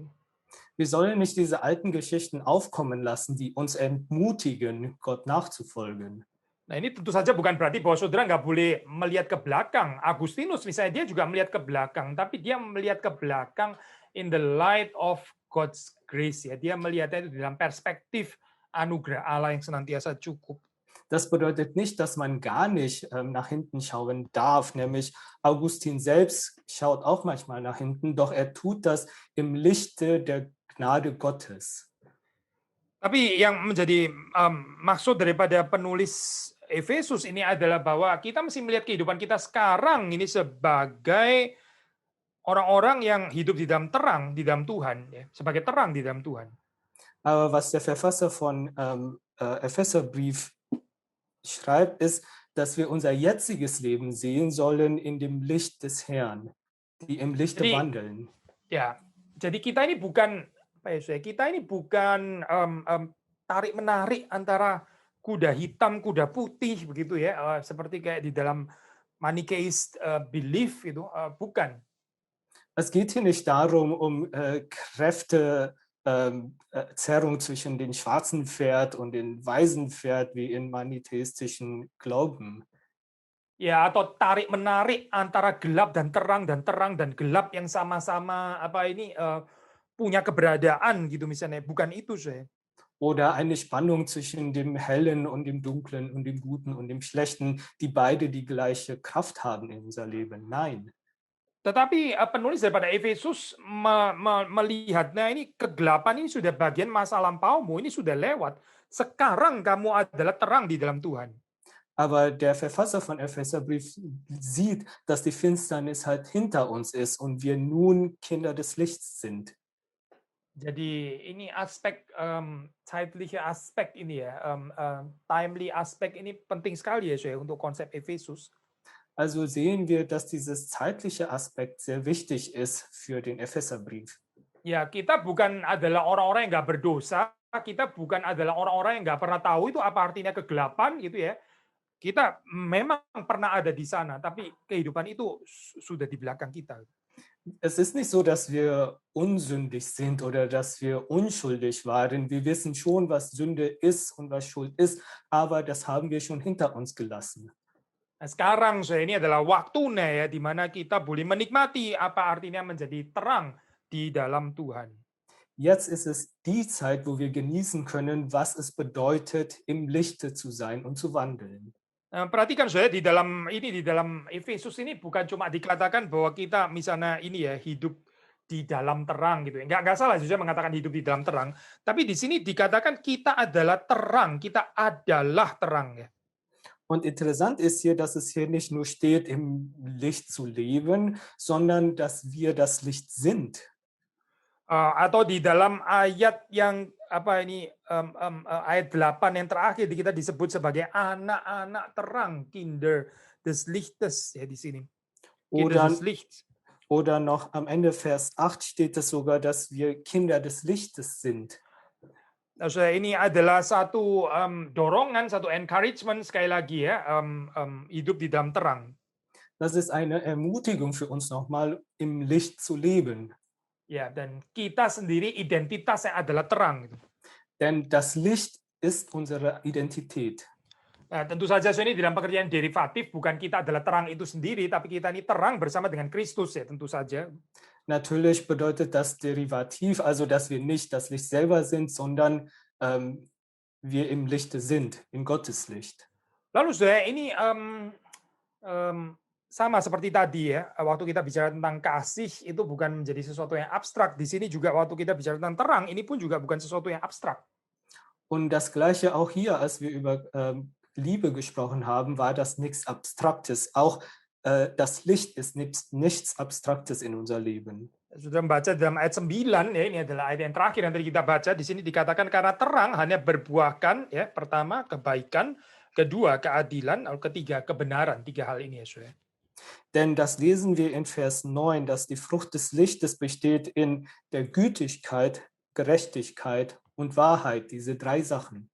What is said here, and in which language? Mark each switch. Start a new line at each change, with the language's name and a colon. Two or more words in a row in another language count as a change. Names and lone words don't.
German: Wir sollen nicht diese alten Geschichten aufkommen lassen, die uns entmutigen, Gott nachzufolgen.
Indonesian: Nah ini tentu saja bukan berarti bahwa saudara nggak boleh melihat ke belakang. Agustinus misalnya dia juga melihat ke belakang, tapi dia melihat ke belakang
English: in the light of God's grace
Indonesian: ya. Dia melihatnya itu dalam perspektif anugerah Allah yang senantiasa cukup.
German: Das bedeutet nicht, dass man gar nicht nach hinten schauen darf. Nämlich Augustin selbst schaut auch manchmal nach hinten, doch er tut das im Lichte der Gnade Gottes.
Indonesian: Tapi yang menjadi maksud daripada penulis Efesus ini adalah bahwa kita mesti melihat kehidupan kita sekarang ini sebagai orang-orang yang hidup di dalam terang, di dalam Tuhan, ya, sebagai terang di dalam Tuhan.
German: Aber was der Verfasser von Epheserbrief schreibt, ist, dass wir unser jetziges Leben sehen sollen in dem Licht des Herrn, die im Lichte wandeln.
Indonesian: Ya, jadi kita ini bukan kita ini bukan tarik menarik antara kuda hitam, kuda putih begitu ya, seperti kayak di dalam
English: Manichaeist belief
Indonesian: itu, bukan.
German: Es geht hier nicht darum, Zerrung zwischen den schwarzen Pferd und den weißen Pferd wie in manitäistischen Glauben.
Indonesian: Ya, atau tarik menarik antara gelap dan terang dan gelap yang sama-sama punya keberadaan gitu misalnya, bukan itu saya.
German: Oder eine Spannung zwischen dem Hellen und dem Dunklen und dem Guten und dem Schlechten, die beide die gleiche Kraft haben in unser Leben. Nein.
Indonesian: Tetapi penulis daripada Efesus melihatnya ini kegelapan ini sudah bagian masa lampaumu, ini sudah lewat. Sekarang kamu adalah terang di dalam Tuhan.
German: Aber der Verfasser von Epheserbrief sieht, dass die Finsternis halt hinter uns ist und wir nun Kinder des Lichts sind.
Indonesian: Jadi ini aspek
German: zeitliche Aspek
Indonesian: ini ya, timely Aspek ini penting sekali ya saya untuk konsep Efesus.
German: Also sehen wir, dass dieses zeitliche Aspekt sehr wichtig ist für den Epheserbrief.
Indonesian: Ya, kita bukan adalah orang-orang yang nggak berdosa, kita bukan adalah orang-orang yang nggak pernah tahu itu apa artinya kegelapan gitu ya. Kita memang pernah ada di sana, tapi kehidupan itu sudah di belakang kita.
German: Es ist nicht so, dass wir unsündig sind oder dass wir unschuldig waren. Wir wissen schon, was Sünde ist und was Schuld ist, aber das haben wir schon hinter uns gelassen.
Indonesian: Nah, sekarang ini adalah waktunya ya, di mana kita boleh menikmati apa artinya menjadi terang di dalam Tuhan.
German: Jetzt ist es die Zeit, wo wir genießen können, was es bedeutet, im Lichte zu sein und zu wandeln.
Indonesian: Perhatikan saudara di dalam Efesus ini bukan cuma dikatakan bahwa kita misalnya ini ya hidup di dalam terang gitu. Enggak salah saudara mengatakan hidup di dalam terang, tapi di sini dikatakan kita adalah terang, kita adalah terang ya.
German: Und interessant ist hier, dass es hier nicht nur steht, im Licht zu leben, sondern dass wir das Licht sind.
Indonesian: Atau di dalam ayat yang ayat 8 yang terakhir kita disebut sebagai anak-anak terang,
German: Kinder des Lichtes
Indonesian: ya di sini.
German: Kinder des Lichts. Oder noch am Ende Vers 8 steht es sogar, dass wir Kinder des Lichtes sind.
Indonesian: Saudara, ini adalah satu dorongan, satu encouragement sekali lagi ya, hidup di dalam terang.
German: Das ist eine Ermutigung für uns nochmal, im Licht zu leben.
Indonesian: Ya, dan kita sendiri identitasnya adalah terang.
German: Denn das Licht ist unsere Identität.
Indonesian: Nah, tentu saja ini dalam pengertian derivatif, bukan kita adalah terang itu sendiri, tapi kita ini terang bersama dengan Kristus ya, tentu saja.
German: Natürlich bedeutet das Derivativ, also dass wir nicht das Licht selber sind, sondern wir im Lichte sind, in Gottes Licht.
Indonesian: Lalu saudara, ini sama seperti tadi ya, waktu kita bicara tentang kasih itu bukan menjadi sesuatu yang abstrak. Di sini juga waktu kita bicara tentang terang, ini pun juga bukan sesuatu yang abstrak.
German: Und das Gleiche auch hier, als wir über Liebe gesprochen haben, war das nichts Abstraktes. Auch das Licht ist nichts Abstraktes in unser Leben.
Indonesian: Sudah membaca dalam ayat 9 ya, ini adalah ayat yang terakhir yang tadi kita baca. Di sini dikatakan karena terang hanya berbuahkan ya, pertama kebaikan, kedua keadilan, lalu ketiga kebenaran. 3 hal ini ya, Saudara.
German: Denn das lesen wir in Vers 9, dass die Frucht des Lichtes besteht in der Gütigkeit, Gerechtigkeit und Wahrheit, diese 3 Sachen.